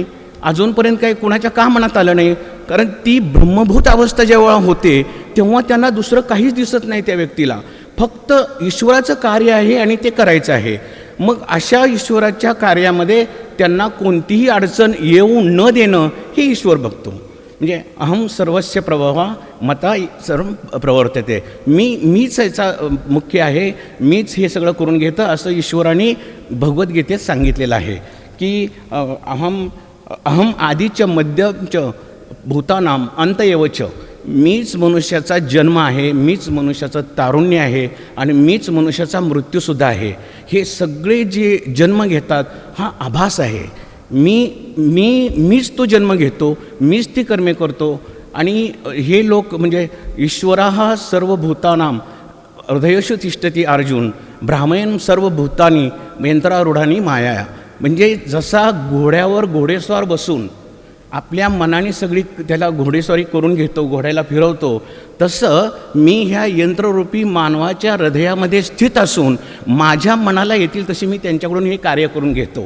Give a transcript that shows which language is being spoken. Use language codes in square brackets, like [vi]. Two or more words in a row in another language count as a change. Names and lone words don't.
[mr] अजूनपर्यंत काही कुणाच्या का मनात आलं नाही? कारण ती ब्रह्मभूत अवस्था जेव्हा होते तेव्हा त्यांना दुसरं काहीच दिसत नाही त्या व्यक्तीला, फक्त ईश्वराचं कार्य आहे आणि ते करायचं आहे. मग अशा ईश्वराच्या कार्यामध्ये त्यांना कोणतीही अडचण येऊ न देणं हे ईश्वर बघतो. [sa] म्हणजे अहम सर्वस्य प्रभवा मता सर्व प्रवर्तते, [mr] मीच याचा मुख्य आहे, मीच हे सगळं करून घेतं, असं ईश्वराने भगवद्गीतेत सांगितलेलं आहे की [sa] अहम आदिच मध्यच भूतानाम अंतएवच, [mr] मीच मनुष्याचा जन्म आहे, मीच मनुष्याचं तारुण्य आहे आणि मीच मनुष्याचा मृत्यूसुद्धा आहे. हे सगळे जे जन्म घेतात हा आभास आहे. मीच तो जन्म घेतो, मीच ती कर्मे करतो. आणि हे लोक म्हणजे [sa] ईश्वरः सर्वभूतानां हृदयेषु तिष्ठति अर्जुन भ्रामयन् सर्वभूतानि यंत्रारूढानि माया. [mr] म्हणजे जसा घोड्यावर घोडेस्वार बसून आपल्या मनाने सगळी त्याला घोडेस्वारी करून घेतो, घोड्याला फिरवतो, तसं मी ह्या यंत्ररूपी मानवाच्या हृदयामध्ये स्थित असून माझ्या मनाला येतील तशी मी त्यांच्याकडून हे कार्य करून घेतो.